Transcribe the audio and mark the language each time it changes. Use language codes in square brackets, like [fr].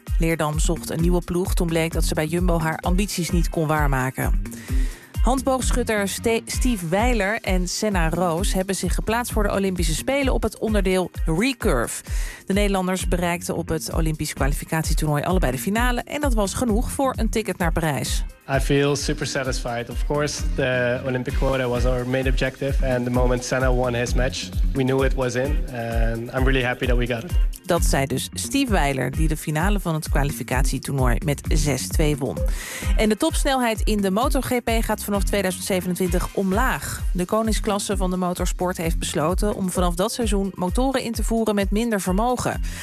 [nl] Leerdam zocht een nieuwe ploeg toen bleek dat ze bij Jumbo haar ambities niet kon waarmaken. Handboogschutter Steve Weiler en Senna Roos hebben zich geplaatst voor de Olympische Spelen op het onderdeel Recurve. De Nederlanders bereikten op het Olympisch kwalificatietoernooi allebei de finale en dat was genoeg voor een ticket naar Parijs. [en] I feel super satisfied. Of course, the Olympic quota was our main objective and the moment Senna won his match, we knew it was in and I'm really happy that we got it. [nl] Dat zei dus Steve Weiler, die de finale van het kwalificatietoernooi met 6-2 won. En de topsnelheid in de MotoGP gaat vanaf 2027 omlaag. De koningsklasse van de motorsport heeft besloten om vanaf dat seizoen motoren in te voeren met minder vermogen.